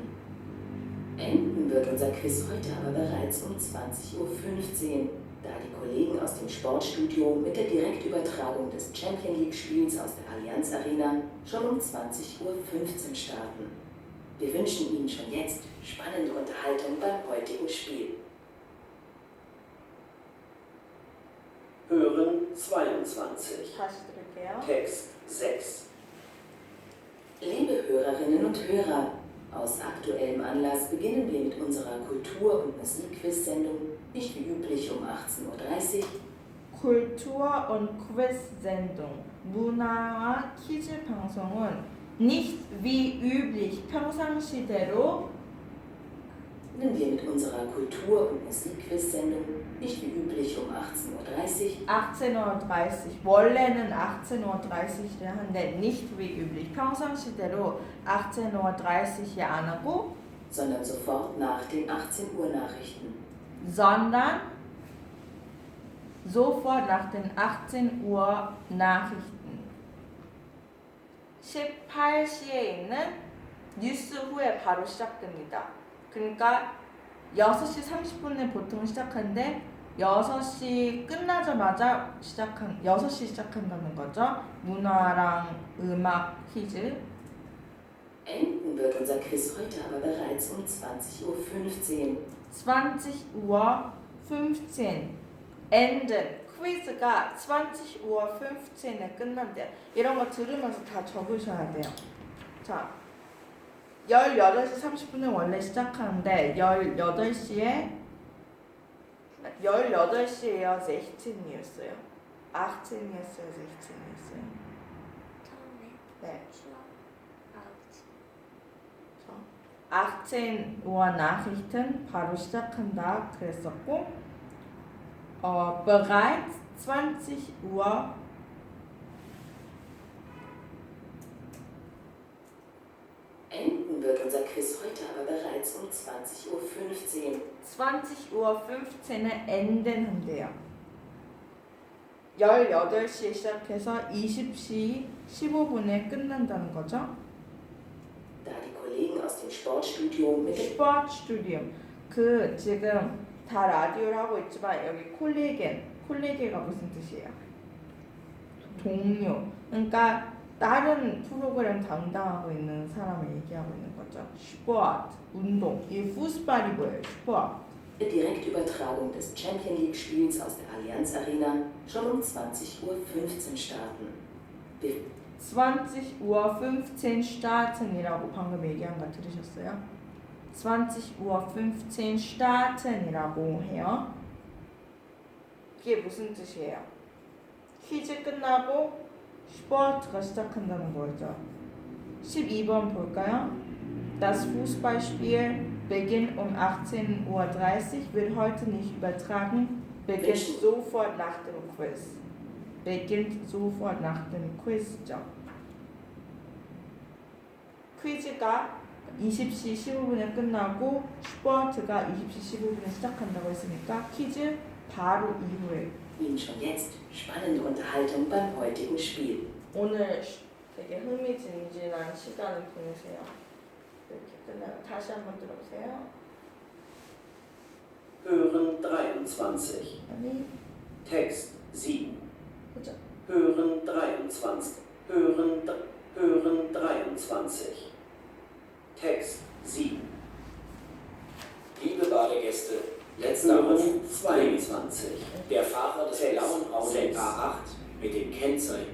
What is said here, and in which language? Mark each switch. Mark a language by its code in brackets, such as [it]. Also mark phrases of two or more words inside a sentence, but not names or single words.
[de] Enden wird unser Quiz heute aber bereits um 20:15 Uhr, da die Kollegen aus dem Sportstudio mit der Direktübertragung des Champions League-Spiels aus der Allianz Arena schon um 20:15 Uhr starten. Wir wünschen Ihnen schon jetzt spannende Unterhaltung beim heutigen Spiel. Hören 22. [ko] 다시 들을게요. [de] Text 6. Liebe Hörerinnen und Hörer, aus aktuellem Anlass beginnen wir mit unserer Kultur- und Musikquiz-Sendung nicht wie üblich um 18:30 Uhr, Kultur- und Quiz-Sendung [ko] 문화와 퀴즈 방송은 [de] nicht wie üblich [ko] 평상시대로 [de] beginnen wir mit unserer Kultur- und Musikquiz-Sendung nicht wie üblich um 18:30 Uhr, [ko] 18:30 원래는 18:30를 하는데 [de] nicht wie üblich [ko] 평상시대로 18:30에 안 하고 [de] sondern sofort nach den 18 Uhr Nachrichten. sondern sofort nach den 18 Uhr Nachrichten [ko] 18시에 있는 뉴스 후에 바로 시작됩니다. 그러니까 6시 30분에 보통 시작하는데 6시 끝나자마자 6시 시작한다는 거죠. 문화랑 음악 퀴즈. [de] Enden wird unser Quiz heute aber bereits um 20:15 Uhr. 20:15 Uhr. enden. [ko] 퀴즈가 20:15에 끝난대요. 이런 거 들으면서 다 적으셔야 돼요. 자, 18시 30분에 원래 시작하는데 18시에 18시에요. 16이었어요. 18이었어요. 16이었어요. 처음에 네. 추억 아웃. [de] 18 Uhr Nachrichten [ko] 바로 시작한다 그랬었고 [de] bereits 20 Uhr Enden wird unser Quiz heute aber bereits um 20:15 Uhr. [ko] 20:15에 enden 한대요. 18시에 시작해서 20시 15분에 끝난다는 거죠. [de] Da die Kollegen aus dem Sportstudio mit der [ko] 스포츠스튜디오. 지금 다 라디오를 하고 있지만 여기 콜레게가 무슨 뜻이에요? 동료. 그러니까 다른 프로그램 담당하고 있는 사람을 얘기하고 있는 거죠. 스포츠, 운동. 이 푸스발이 뭐예요? 스포츠. [de] Direktübertragung des Champions League-Spiels aus der Allianz Arena schon um 20:15 Uhr starten. [ko] 20:15 starten이라고 방금 얘기한 거 들으셨어요? 20:15 starten이라고 해요. 그게 무슨 뜻이에요? 퀴즈 끝나고 스포츠가 시작한다는 거죠. 12번 볼까요? [de] Das Fußballspiel beginnt um 18:30 Uhr, wird heute nicht übertragen, beginnt sofort nach dem Quiz. beginnt sofort nach dem Quizjob. [ko] 퀴즈가 20시 15분에 끝나고 스포츠가 20시 15분에 시작한다고 했으니까 퀴즈 바로 이후에 [de] Ihnen schon jetzt spannende Unterhaltung beim heutigen Spiel. [ko] 오늘 되게 흥미진진한 시간을 보내세요. 이렇게 끝나고 다시 한번 들어보세요. [de] Hören 23. [ko] 아니, [de] Text 7. [ko] 그죠? [de] Hören 23. Hören 23. Text 7. Liebe Badegäste, letzter Hören Aufruf. 22. Der Fahrer des blauen Audi A8 mit dem Kennzeichen